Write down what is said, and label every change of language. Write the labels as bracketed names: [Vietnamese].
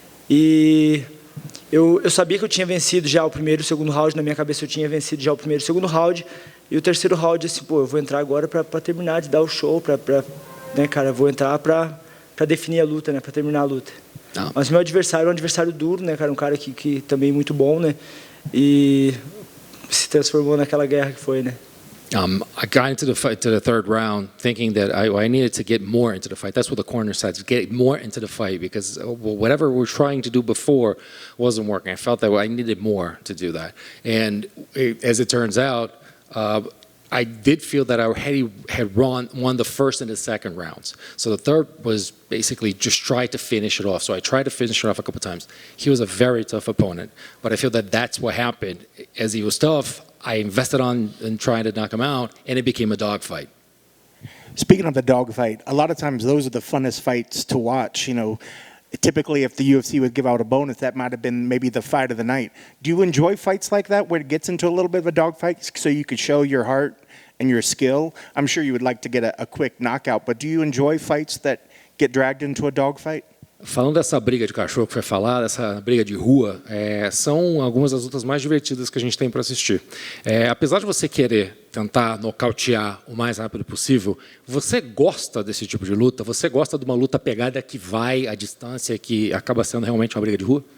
[Portuguese] E eu sabia que eu tinha vencido já o primeiro e o segundo round, na minha cabeça eu tinha vencido já o primeiro e o segundo round, e o terceiro round, assim, pô, eu vou entrar agora para terminar de dar o show, né, cara, eu vou entrar para definir a luta, né, para terminar a luta. Não. Mas meu adversário é um adversário duro, né, cara, um cara que também é muito bom, né, e se transformou naquela guerra que foi, né. [English] I got into the third round thinking that I needed to get more into the fight. That's what the corner said, to get more into the fight, because whatever we were trying to do before wasn't working. I felt that I needed more to do that. And as it turns out, I did feel that I had won the first and the second rounds. So the third was basically just try to finish it off. So I tried to finish it off a couple times. He was a very tough opponent, but I feel that that's what happened. As he was tough, I invested in trying to knock him out, and it became a dogfight. Speaking of the dogfight, a lot of times those are the funnest fights to watch. You know, typically if the UFC would give out a bonus, that might have been maybe the fight of the night. Do you enjoy fights like that where it gets into a little bit of a dogfight so you could show your heart and your skill? I'm sure you would like to get a quick knockout, but do you enjoy fights that get dragged into a dogfight? [Portuguese] Falando dessa briga de cachorro que foi falada, essa briga de rua, são algumas das lutas mais divertidas que a gente tem para assistir. Apesar de você querer tentar nocautear o mais rápido possível, você gosta desse tipo de luta? Você gosta de uma luta pegada que vai à distância, que acaba sendo realmente uma briga de rua?